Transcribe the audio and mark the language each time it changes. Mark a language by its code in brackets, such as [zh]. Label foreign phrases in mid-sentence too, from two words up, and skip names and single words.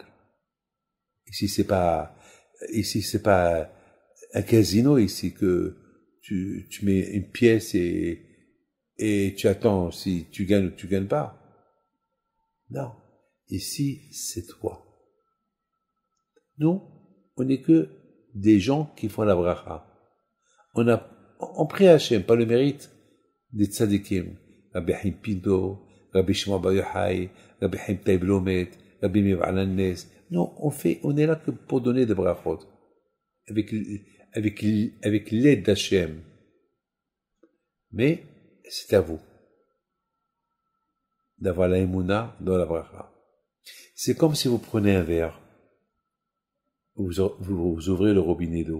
[fr] Ici c'est pas un casino ici que tu mets une pièce et tu attends si tu gagnes ou tu gagnes pas. Non. Ici, c'est toi. Nous, on n'est que des gens qui font la bracha. On prie à Hachem, pas le mérite des tzadikim. Rabbi Haim Pinto, Rabbi Shimon Bar Yochai, Rabbi Haim Taib Lomet, Rabbi Meir Alanes. Non, on est là que pour donner des brachot. Avec l'aide d'Hachem. Mais, c'est à vous. D'avoir la émouna dans la bracha. C'est comme si vous prenez un verre. Vous ouvrez le robinet d'eau.